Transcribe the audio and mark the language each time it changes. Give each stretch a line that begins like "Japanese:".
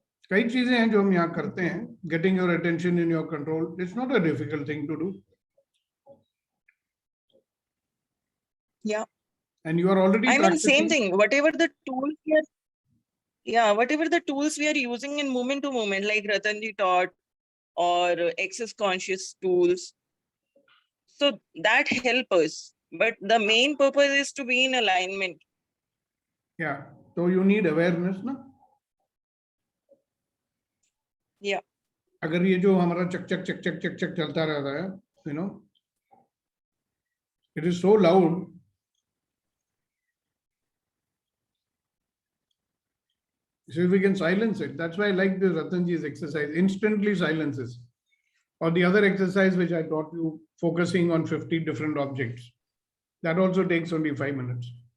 Hindi: कई चीजें हैं जो हम यहाँ करते हैं.
English: Getting your attention in your control, it's not a difficult thing to do. Yeah. And you are already I mean, same thing, whatever the tools we are, yeah, whatever the tools we are using in moment to moment, like Ratanji taught, or access conscious tools. So that help us, but the main purpose is to be in alignment. Yeah. So you need awareness, ना? Yeah.
Hindi: अगर ये जो हमारा चक चक चक चक चक चक चलता रहता है, you know, it is so loud.
English: So if we can silence it, that's why I like this Ratanji's exercise, instantly silences. Or the other exercise which I taught you, focusing on 50 different objects. That also takes only 5 minutes.